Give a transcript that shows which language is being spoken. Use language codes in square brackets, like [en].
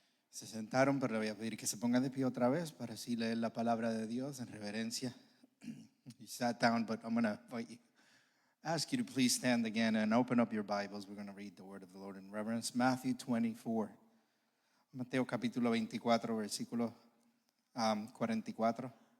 [es] Se sentaron, pero le voy a pedir que se pongan de pie otra vez para así leer la palabra de Dios en reverencia. [en] You sat down, but I'm going to ask you to please stand again and open up your Bibles. We're going to read the word of the Lord in reverence. Matthew 24. [es] Mateo capítulo 24, versículo 44.